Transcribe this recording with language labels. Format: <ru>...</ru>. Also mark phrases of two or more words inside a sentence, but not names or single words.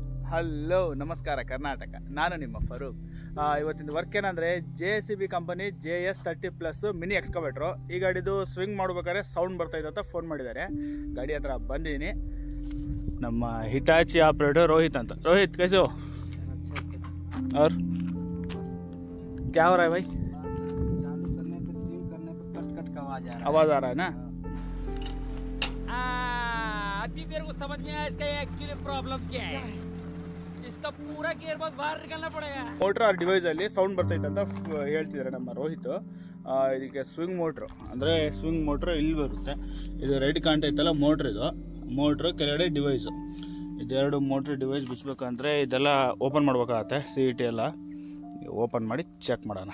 <kn>ಹಲೋ ನಮಸ್ಕಾರ ಕರ್ನಾಟಕ, ನಾನು ನಿಮ್ಮ ಫರೂಕ್. ಇವತ್ತಿನ ವರ್ಕ್ ಏನಂದರೆ JCB ಕಂಪನಿ JS30+</kn> <en>mini excavator.</en> <kn>ಈ ಗಾಡಿದು ಸ್ವಿಂಗ್ ಮಾಡ್ಬೇಕಾದ್ರೆ ಸೌಂಡ್ ಬರ್ತಾಯಿದೆ ಅಂತ ಫೋನ್ ಮಾಡಿದ್ದಾರೆ. ಗಾಡಿ ಹತ್ರ ಬಂದಿದ್ದೀನಿ. ನಮ್ಮ ಹಿಟಾಚಿ ಆಪ್ರೇಟರ್ ರೋಹಿತ್ ಅಂತ. ರೋಹಿತ್</kn> <hi>कैसे हो? और क्या हो रहा है भाई? चालू करने पे स्विंग करने पे कट कट का आवाज़ आ रहा है ना? अभी मेरे को समझ में आया इसका</hi> <en>actually problem</en> <hi>क्या है. इसका पूरा</hi> <en>gear box</en> <hi>बाहर निकालना पड़ेगा.</hi> <kn>ಮೋಟ್ರ್ ಆ ಡಿವೈಸಲ್ಲಿ ಸೌಂಡ್ ಬರ್ತೈತೆ ಅಂತ ಹೇಳ್ತಿದ್ದಾರೆ ನಮ್ಮ ರೋಹಿತ್. ಇದಕ್ಕೆ</kn> <en>swing motor</en> <kn>ಅಂದರೆ</kn> <en>swing motor</en> <kn>ಇಲ್ಲಿ ಬರುತ್ತೆ. ಇದು ರೈಟ್ ಕಾಣ್ತೈತಲ್ಲ ಮೋಟ್ರ್, ಇದು ಮೋಟ್ರು ಕೆಳಗಡೆ ಡಿವೈಸು. ಇದೆರಡು</kn> <en>motor device</en> <kn>ಬಿಚ್ಚಬೇಕಂದ್ರೆ ಇದೆಲ್ಲ ಓಪನ್ ಮಾಡ್ಬೇಕಾಗತ್ತೆ. CET ಎಲ್ಲ ಓಪನ್ ಮಾಡಿ ಚೆಕ್ ಮಾಡೋಣ.</kn>